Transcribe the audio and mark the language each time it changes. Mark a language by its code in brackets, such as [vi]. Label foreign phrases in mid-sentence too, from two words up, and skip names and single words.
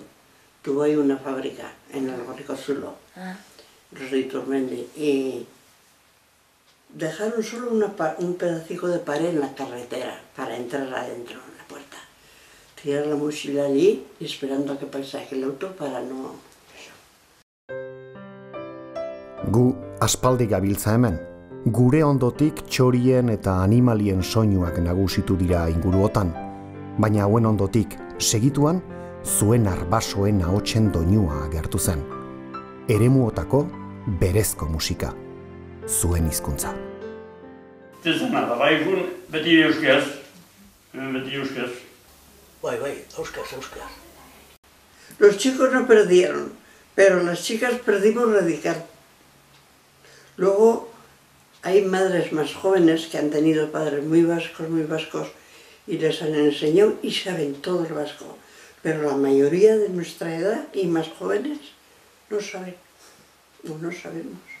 [es] Tuvo ahí una fábrica en el Ricozulo, los de Iturmendi, y dejaron solo un pedacico de pared en la carretera para entrar adentro en la puerta. Tirar la mochila allí y esperando a que pasase el auto para no... [eu] Gu aspaldi gabiltza hemen. Gure ondotik txorien eta animalien soinuak nagusitu dira inguruotan, baina hauen ondotik segituan zuen arbasoen ahotsen doinua agertu zen. Eremuotako berezko musika, zuen hizkuntza. Zezena, bai egun beti euskaz, Bai, euskaz. [es] Los chicos no perdieron, pero las chicas perdimos radical. Luego hay madres más jóvenes que han tenido padres muy vascos, y les han enseñado y saben todo el vasco. Pero la mayoría de nuestra edad y más jóvenes no saben, no sabemos.